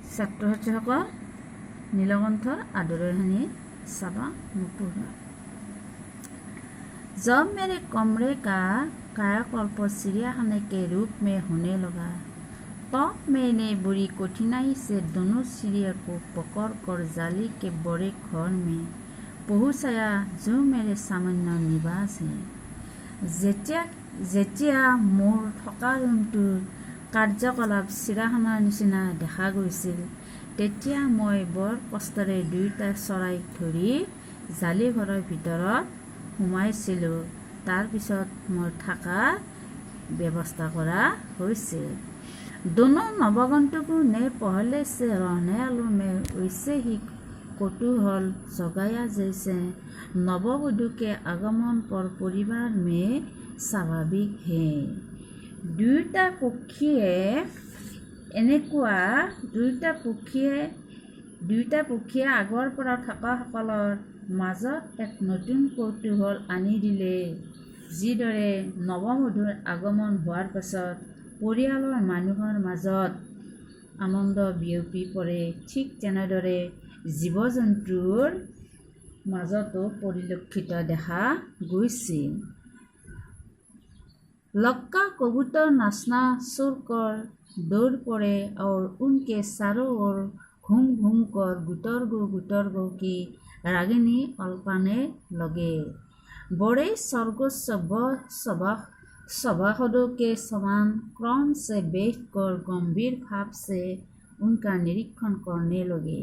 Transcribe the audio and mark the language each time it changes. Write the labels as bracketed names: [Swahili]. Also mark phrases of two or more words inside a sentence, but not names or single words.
[Assamese] ছাত্ৰ ছাত্ৰীসকল নীলকণ্ঠৰ আদৰৰ হানি চাবা নুপুৰা। [Hindi] जब मेरे कमरे का कायाकल्प चिड़ियाखाने के रूप में होने लगा, तब मैंने बड़ी कठिनाई से दोनों चिड़िया को पकड़कर जाली के बड़े घर में पहुँचाया जो मेरे सामान्य निवास है। [Assamese] যেতিয়া মোৰ থকা ৰুমটোৰ কাৰ্যকলাপ চিৰাখানাৰ নিচিনা দেখা গৈছিল, তেতিয়া মই বৰ কষ্টৰে দুয়োটা চৰাইক ধৰি জালিঘৰৰ ভিতৰত সোমাইছিলোঁ। তাৰ পিছত মোৰ থকাৰ ব্যৱস্থা কৰা হৈছিল। [Hindi] दोनों नवगंतुकों ने पहले से रहने वालों में वैसे ही कौतूहल जगाया जैसे नववधू के आगमन पर परिवार में स्वाभाविक है। [Assamese] দুয়োটা পক্ষীয়ে আগৰ পৰা থকাসকলৰ মাজত এক নতুন কৌতূহল আনি দিলে। যিদৰে নৱবধূৰ আগমন হোৱাৰ পাছত পৰিয়ালৰ মানুহৰ মাজত আনন্দ বিয়পি পৰে, ঠিক তেনেদৰে জীৱ জন্তুৰ মাজতো পৰিলক্ষিত দেখা গৈছিল। [Hindi] लक्का कबूतर नाचना शुरू कर दौड़ पड़े और उनके चारों ओर घूम घूम कर गुटरगो की रागिनी अल्पाने लगे। बड़े सरगोश सभासदों के समान क्रम से बैठकर गंभीर भाव से उनका निरीक्षण करने लगे।